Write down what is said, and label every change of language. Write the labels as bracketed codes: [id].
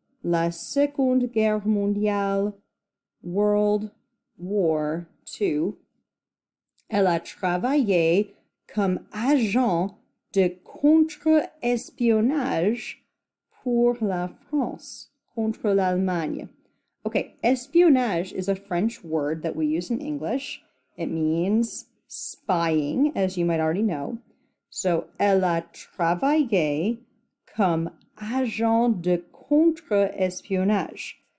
[fr] la Seconde Guerre mondiale, [en] World War II. [fr] Elle a travaillé comme agent de contre-espionnage pour la France, contre l'Allemagne. [en] Okay, espionnage is a French word that we use in English. It means spying, as you might already know. [fr] So, elle a travaillé comme agent de contre-espionnage.